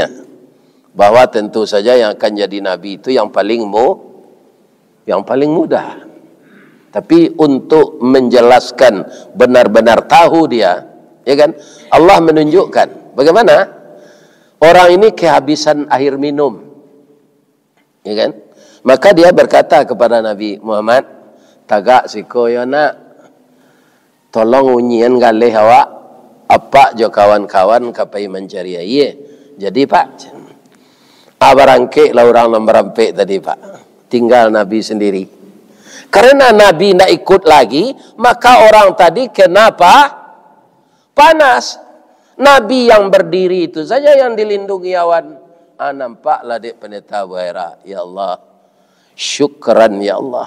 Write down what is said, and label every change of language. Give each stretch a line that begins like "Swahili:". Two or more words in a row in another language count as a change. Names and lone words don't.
Indonesian: Bahwa tentu saja yang akan jadi Nabi itu yang paling mudah. Tapi untuk menjelaskan benar-benar tahu dia, ya kan? Allah menunjukkan bagaimana orang ini kehabisan air minum. Ya kan? Maka dia berkata kepada Nabi Muhammad,
Minangkabau: "Tagak siko ya nak. Tolong unyian galih awak apa jo kawan-kawan kapai mencari air." Jadi Pak, Abarangke lah orang yang berampek tadi Pak.
Indonesian: Tinggal Nabi sendiri. Karena Nabi tidak ikut lagi, maka orang tadi kenapa? Panas. Nabi yang berdiri itu saja yang dilindungi awan. Nampaklah dek pendeta Buaira.
Arabic: يا الله، شكرا يا الله.